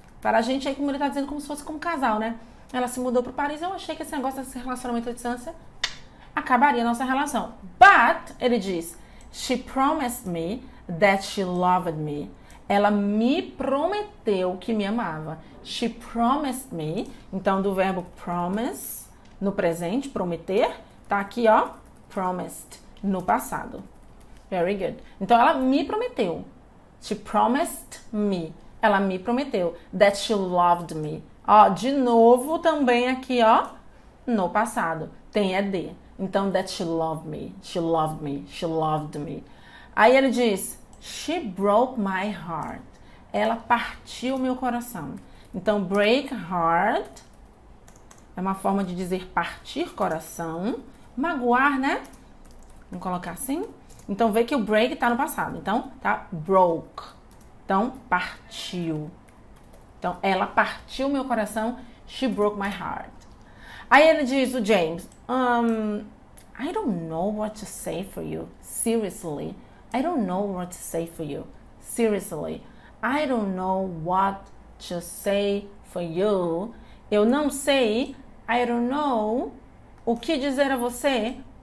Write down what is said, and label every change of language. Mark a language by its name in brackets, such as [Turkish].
[Portuguese] Para a gente, aí como ele tá dizendo, como se fosse como casal, né? Ela se mudou para Paris, eu achei que esse negócio desse relacionamento à distância acabaria a nossa relação. [English] But, [Portuguese] ele diz, [English] she promised me that she loved me. [Portuguese] Ela me prometeu que me amava. [English] She promised me, [Portuguese] então do verbo promise, no presente, prometer, tá aqui, ó, promised, no passado. [English] Very good. [Portuguese] Então, ela me prometeu. [English] She promised me. [Portuguese] Ela me prometeu [English] that she loved me. [Portuguese] Ó, de novo também aqui, ó, no passado. Tem ED. [English] Então, that she loved me. She loved me. She loved me. [Portuguese] Aí ele diz, [English] she broke my heart. [Portuguese] Ela partiu meu coração. Então, break heart é uma forma de dizer partir coração. Magoar, né? Vamos colocar assim. Então, vê que o break tá no passado. Então, tá broke. Então, partiu. Então, ela partiu meu coração. [English] She broke my heart. [Portuguese] Aí ele diz, [English] o James, I don't know what to say for you. Seriously. I don't know what to say for you. Seriously. I don't know what to say for you. [Portuguese] Eu não sei. [English] I don't know. [Portuguese] O que dizer a você?